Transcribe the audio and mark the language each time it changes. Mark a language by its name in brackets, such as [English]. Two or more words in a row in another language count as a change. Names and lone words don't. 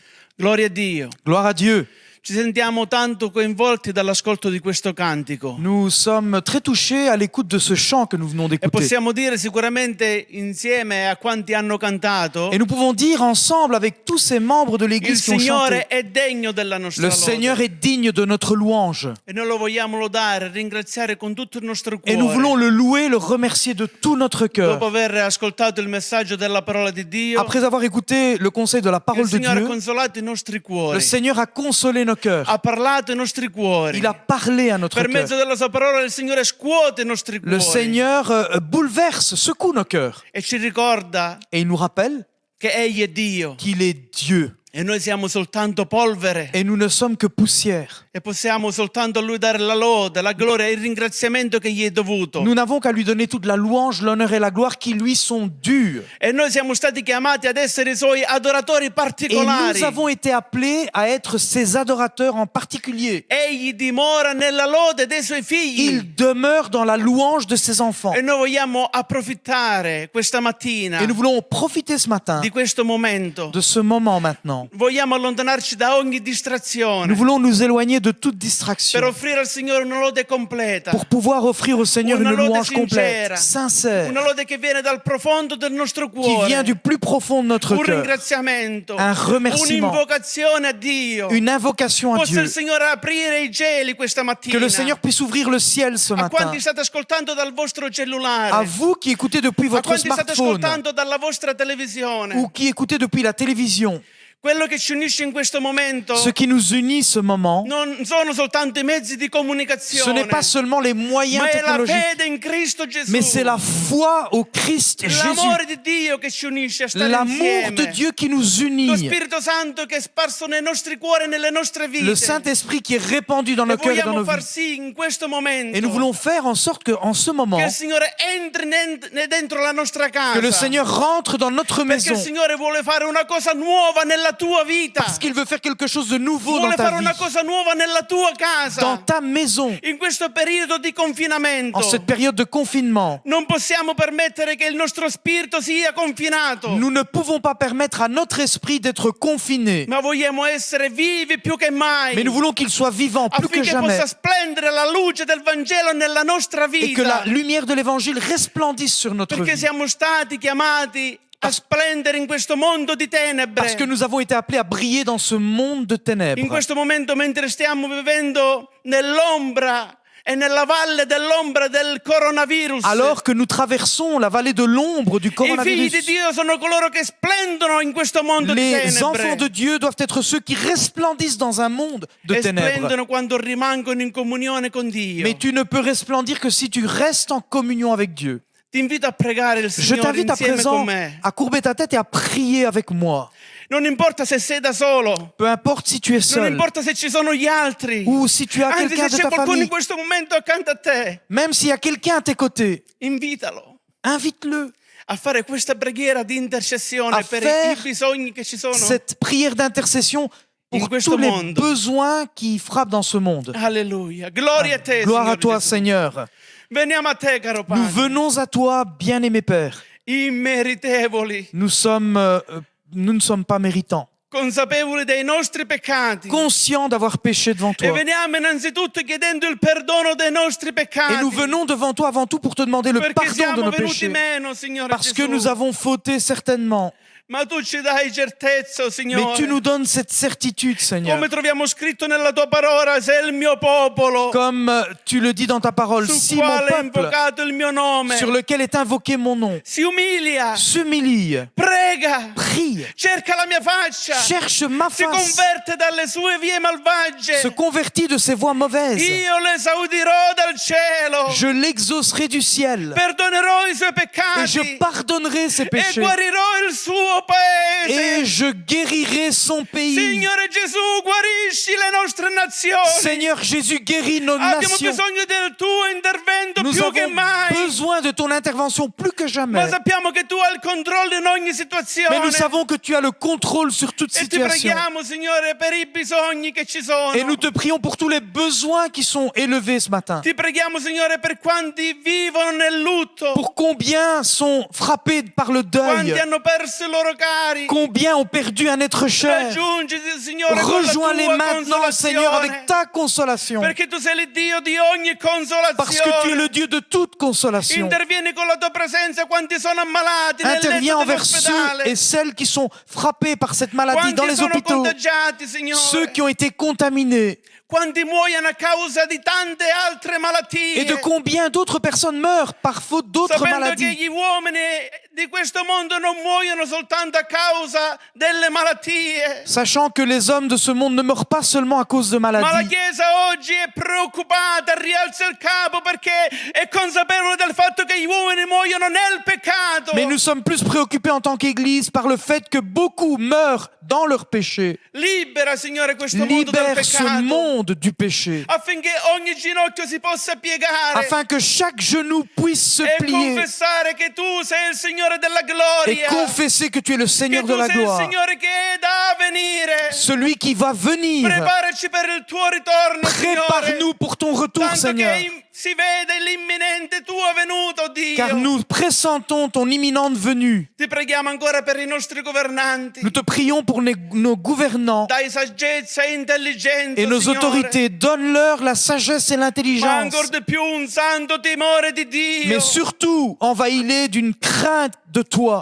[Italian] Gloria a Dio. [French] Gloire à Dieu. [Italian] Ci sentiamo tanto coinvolti dall'ascolto di questo cantico. [French] Nous sommes très touchés à l'écoute de ce chant que nous venons [Italian] E [French] d'écouter. [Italian] possiamo dire sicuramente insieme a quanti hanno cantato, [French] Et nous pouvons dire ensemble avec tous ces membres de [Italian] il [French] l'Église qui ont [Italian] Signore [French] chanté, [Italian] è degno della nostra [French] le [Italian] lode. [French] Seigneur est digne de notre louange. [Italian] E noi lo vogliamo lodare, ringraziare con tutto il nostro [French] Et nous voulons [Italian] cuore. [French] le louer, le remercier de tout notre cœur. [Italian] Dopo aver ascoltato il messaggio della parola di Dio, [French] Après avoir écouté le conseil de la [Italian] il [French] parole de [Italian] Signore ha [French] Dieu, [Italian] consolato i nostri [French] le [Italian] cuori, [French] Seigneur a consolé nos cœurs. [Italian] ha parlato ai nostri cuori. [French] Il a parlé à notre [Italian] Per [French] cœur. [Italian] mezzo della sua parola il Signore scuote i nostri [French] Le [Italian] cuori [French] Seigneur bouleverse, secoue nos cœurs. [Italian] e ci ricorda [French] Et il nous rappelle [Italian] che Egli è Dio [French] qu'il est Dieu. [Italian] e noi siamo soltanto polvere [French] Et nous ne sommes que poussière. [Italian] e possiamo soltanto a Lui dare la lode, la gloria e il ringraziamento che gli è dovuto. [French] Nous n'avons qu'à lui donner toute la louange, l'honneur et la gloire qui lui sont dus. [Italian] E noi siamo stati chiamati ad essere i Suoi adoratori [French] Et [Italian] particolari. [French] nous avons été appelés à être ses adorateurs en particulier. [Italian] Egli dimora nella lode dei Suoi figli. [French] Il demeure dans la louange de ses enfants. [Italian] E noi vogliamo approfittare questa mattina [French] Et nous voulons profiter ce matin [Italian] di questo momento. [French] de ce moment maintenant. [Italian] Vogliamo allontanarci da ogni distrazione [French] Nous voulons nous éloigner de toute [Italian] per [French] distraction [Italian] offrire al Signore una lode completa. [French] pour pouvoir offrir au Seigneur [Italian] Una [French] une [Italian] lode [French] louange [Italian] sincera. [French] complète, sincère, [Italian] Una lode che viene dal profondo del nostro [French] qui [Italian] cuore. [French] vient du plus profond de notre [Italian] Un [French] cœur. [Italian] ringraziamento, [French] Un remerciement. [Italian] un'invocazione a Dio. [French] Une invocation à [Italian] Possa [French] Dieu. [Italian] il Signore aprire i cieli questa mattina. [French] Que le Seigneur puisse ouvrir le ciel ce [Italian] A [French] matin. [Italian] quanti state ascoltando dal vostro cellulare, [French] À vous qui écoutez depuis [Italian] a [French] votre [Italian] quanti state [French] smartphone [Italian] ascoltando dalla vostra televisione, [French] ou qui écoutez depuis la télévision, [Italian] quello che ci unisce in questo momento [French] ce qui nous unit ce moment, [Italian] non sono soltanto i mezzi di [French] ce [Italian] comunicazione, [French] n'est pas seulement les moyens [Italian] ma è la [French] technologiques, [Italian] fede in Cristo Gesù. [French] mais c'est la foi au Christ Jésus, [Italian] L'amore di Dio che ci unisce a stare [French] l'amour [Italian] insieme. [French] de Dieu qui nous [Italian] Lo [French] unit, [Italian] Spirito Santo che è sparso nei nostri cuori e nelle nostre vite. [French] le Saint-Esprit qui est répandu dans [Italian] E [French] nos cœurs et dans [Italian] vogliamo [French] nos [Italian] far [French] vies. [Italian] sì in questo momento [French] Et nous voulons faire en sorte qu'en ce moment, [Italian] che il Signore entri dentro la nostra casa. [French] que le Seigneur rentre dans notre [Italian] Perché [French] maison, [Italian] il Signore vuole fare una cosa nuova nella tua vita. [French] parce qu'il veut faire quelque chose de nouveau dans [Italian] Vuole [French] ta [Italian] fare [French] vie, [Italian] una cosa nuova nella tua casa. [French] dans ta maison, [Italian] In questo periodo di confinamento [French] en cette période de confinement. [Italian] non possiamo permettere che il nostro spirito sia confinato, [French] Nous ne pouvons pas permettre à notre esprit d'être confiné, [Italian] ma vogliamo essere vivi più che mai, [French] mais nous voulons qu'il soit vivant plus que [Italian] affinché [French] jamais [Italian] possa splendere la luce del Vangelo nella nostra [French] et que la [Italian] vita, [French] lumière de l'évangile resplendisse sur notre [Italian] perché [French] vie. [Italian] siamo stati chiamati a splendere in questo mondo di tenebre. [French] Parce que nous avons été appelés à briller dans ce monde de [Italian] In [French] ténèbres. [Italian] questo momento, mentre stiamo vivendo nell'ombra e nella valle dell'ombra del coronavirus, [French] Alors que nous traversons la vallée de l'ombre du [Italian] i figli di [French] coronavirus, [Italian] Dio sono coloro che splendono in questo mondo di [French] les enfants [Italian] tenebre [French] de Dieu doivent être ceux qui resplendissent dans un monde de [Italian] e [French] ténèbres. [Italian] splendono quando rimangono in comunione con Dio. [French] Mais tu ne peux resplendir que si tu restes en communion avec Dieu. [Italian] Ti invito a pregare il [French] Je [Italian] Signore [French] t'invite à [Italian] insieme [French] présent [Italian] con me. [French] à courber ta tête et à prier avec moi. [Italian] Non importa se sei da solo, [French] Peu importe si tu es [Italian] non [French] seul [Italian] importa se ci sono gli altri, [French] ou si tu as [Italian] anzi [French] quelqu'un [Italian] se [French] de [Italian] c'è [French] ta [Italian] qualcuno in [French] famille, [Italian] questo momento accanto a te, [French] même s'il y a quelqu'un à tes côtés, [Italian] invitalo [French] invite-le. [Italian] a fare questa preghiera di intercessione [French] A [Italian] per [French] faire [Italian] i bisogni che ci sono. [French] Cette prière d'intercession [Italian] In [French] pour [Italian] questo [French] tous les [Italian] mondo. [French] besoins qui frappent dans ce monde. [Italian] Alleluia, gloria a te, [French] Gloire à [Italian] Signore [French] toi, [Italian] Gesù. [French] Seigneur. [Italian] Veniamo a te, caro [French] Nous [Italian] Padre, [French] venons à toi, bien-aimé Père. [Italian] immeritevoli, [French] Nous ne sommes pas méritants, [Italian] consapevoli dei nostri peccati. [French] conscients d'avoir péché devant [Italian] E [French] toi. [Italian] veniamo innanzitutto chiedendo il perdono dei nostri peccati. [French] Et nous venons devant toi avant tout pour te demander le [Italian] perché [French] pardon de [Italian] siamo [French] nos [Italian] venuti [French] péchés. [Italian] meno, Signore [French] Parce que [Italian] Gesù. [French] nous avons fauté certainement. [Italian] Ma tu ci dai certezza, [French] Mais [Italian] Signore. [French] tu nous donnes cette certitude, Seigneur. [Italian] Come troviamo scritto nella tua parola, sei il mio popolo, [French] Comme tu le dis dans ta parole, [Italian] sul [French] si mon [Italian] quale è [French] peuple, [Italian] invocato il mio nome, [French] sur lequel est invoqué mon nom, [Italian] si umilia, [French] s'humilie, [Italian] prega, [French] prie, [Italian] cerca la mia faccia, [French] cherche ma [Italian] si [French] face, [Italian] converte dalle sue vie malvagie, [French] se convertit de ses voies mauvaises. [Italian] io l'esaudirò dal cielo, [French] Je l'exaucerai du ciel [Italian] perdonerò i suoi [French] et [Italian] peccati [French] je pardonnerai ses [Italian] e [French] péchés [Italian] guarirò il suo paese. [French] et je guérirai son pays. [Italian] Signore Gesù, guarisci le nostre nazioni. [French] Seigneur Jésus, guéris nos [Italian] Abbiamo [French] nations. [Italian] bisogno del tuo intervento [French] Nous [Italian] più che [French] avons [Italian] mai. [French] besoin de ton intervention plus que [Italian] Ma [French] jamais. [Italian] sappiamo che tu hai il controllo in ogni situazione. situazione. [French] Mais nous savons que tu as le contrôle sur toute [Italian] E ti [French] situation. [Italian] preghiamo, Signore, per i bisogni che ci sono. [French] Et nous te prions pour tous les besoins qui sont élevés ce matin. [Italian] Ti preghiamo, Signore, per quanti vivono nel lutto, [French] Pour combien sont frappés par le [Italian] quanti [French] deuil. [Italian] hanno perso i loro cari. [French] Combien ont perdu un être cher. [Italian] Raggiungiti, Signore, con la [French] Rejoins-les [Italian] tua [French] maintenant, Seigneur, avec [Italian] consolazione. [French] ta consolation. [Italian] Perché tu sei il Dio di ogni [French] Parce que tu es [Italian] consolazione. [French] le Dieu de toute consolation. [Italian] Intervieni con la tua presenza quanti sono ammalati nel [French] Interviens [Italian] letto [French] envers ceux [Italian] dell'ospedale. [French] et celles qui sont frappés par cette maladie dans [Italian] Quanti [French] les [Italian] sono [French] hôpitaux. [Italian] contagiati, Signore. [French] Ceux qui ont été contaminés. [Italian] Quanti muoiono a causa di tante altre malattie. [French] Et de combien d'autres personnes meurent par faute d'autres [Italian] Sapendo che [French] maladies. [Italian] gli uomini di questo mondo non muoiono soltanto a causa delle malattie. [French] Sachant que les hommes de ce monde ne meurent pas seulement à cause de [Italian] Ma la [French] maladies. [Italian] Chiesa oggi è preoccupata, rialza il capo perché è consapevole del fatto che gli uomini muoiono nel peccato. [French] Mais nous sommes plus préoccupés en tant qu'Église par le fait que beaucoup meurent dans leur péché. [Italian] Libera, Signore, questo mondo dal [French] Libère ce [Italian] peccato. [French] monde du péché. [Italian] Affinché ogni ginocchio si possa piegare [French] Afin que chaque genou puisse se [Italian] e [French] plier [Italian] confessare che tu sei il Signore della [French] et [Italian] gloria. [French] confesser que tu es le [Italian] Che [French] Seigneur de [Italian] tu [French] la [Italian] sei il [French] gloire. [Italian] Signore che è da venire. [French] Celui qui va venir. [Italian] Preparaci per il tuo ritorno, Signore. [French] Prépare-nous pour ton retour, [Italian] Tanto [French] Seigneur. [Italian] che si vede l'imminente tuo venuto, Dio. [French] Car nous pressentons ton imminente venue. [Italian] Ti preghiamo ancora per i nostri governanti. [French] Nous te prions pour nos gouvernants [Italian] Dai saggezza e intelligenza, [French] et nos [Italian] Signore. [French] autorités. Donne-leur la sagesse et [Italian] Ma [French] l'intelligence. [Italian] ancora di più un santo timore di Dio. [French] Mais surtout, envahis-les d'une crainte de toi.